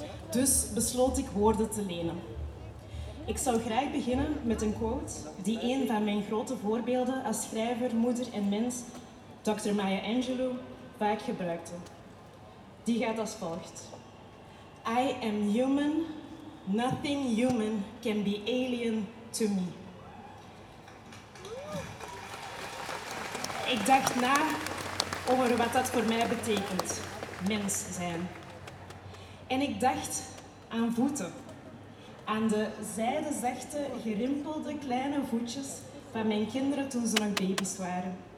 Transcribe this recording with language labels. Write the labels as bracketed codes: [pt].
[nl] Dus besloot ik woorden te lenen. Ik zou graag beginnen met een quote die een van mijn grote voorbeelden als schrijver, moeder en mens, Dr. Maya Angelou, vaak gebruikte. Die gaat als volgt. [en] I am human. Nothing human can be alien to me. [nl] Ik dacht na over wat dat voor mij betekent. Mens zijn. En ik dacht aan voeten. Aan de zijdezachte, gerimpelde kleine voetjes van mijn kinderen toen ze nog baby's waren.